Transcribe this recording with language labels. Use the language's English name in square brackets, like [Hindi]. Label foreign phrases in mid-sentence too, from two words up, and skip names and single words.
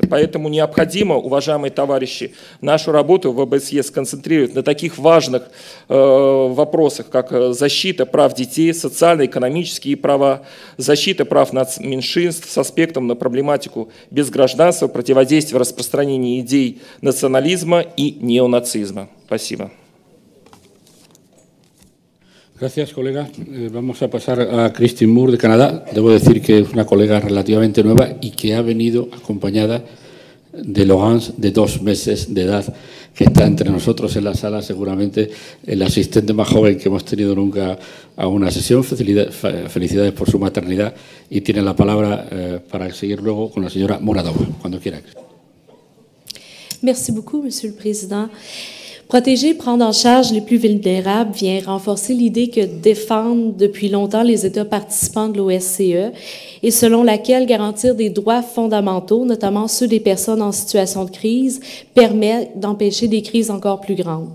[Russian] Поэтому необходимо, уважаемые товарищи, нашу работу в ОБСЕ сконцентрировать на таких важных вопросах, как защита прав детей, социально-экономические права, защита прав меньшинств с аспектом на проблематику безгражданства, противодействия распространению идей национализма [Spanish] y neonazismo. [Russian] Спасибо. [Spanish] Gracias, colega. Vamos a pasar a Christine Moore de Canadá. Debo decir que es una colega relativamente nueva y que ha venido acompañada de Laurence, de 2 meses de edad, que está entre nosotros en la sala, seguramente el asistente más joven que hemos tenido nunca a una sesión. Felicidades por su maternidad y tiene la palabra para seguir luego con la señora Muradova, cuando quiera. [French] Merci beaucoup, Monsieur le Président. Protéger, prendre en charge les plus vulnérables vient renforcer l'idée que défendent depuis longtemps les États participants de l'OSCE et selon laquelle garantir des droits fondamentaux, notamment ceux des personnes en situation de crise, permet d'empêcher des crises encore plus grandes.